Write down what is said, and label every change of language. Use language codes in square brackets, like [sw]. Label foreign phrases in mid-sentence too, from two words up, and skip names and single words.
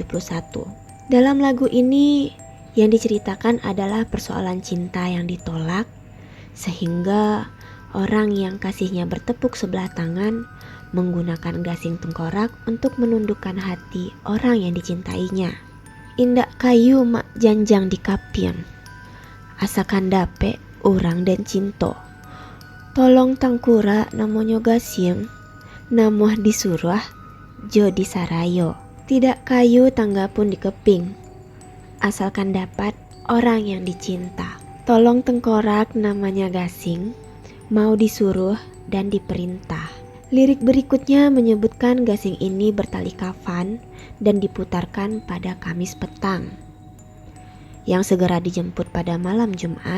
[id] Dalam lagu ini yang diceritakan adalah persoalan cinta yang ditolak, sehingga orang yang kasihnya bertepuk sebelah tangan menggunakan gasing tengkorak untuk menundukkan hati orang yang dicintainya. [min] Indak kayu mak janjang di kapien, asakan dape orang dan cinto. Tolong tangkura namonyo gasing, namoh disuruh jo disarayo. [id] Tidak kayu tangga pun dikeping, asalkan dapat orang yang dicinta. Tolong tengkorak namanya gasing, mau disuruh dan diperintah. Lirik berikutnya menyebutkan gasing ini bertali kafan dan diputarkan pada Kamis petang, yang segera dijemput pada malam Jumat.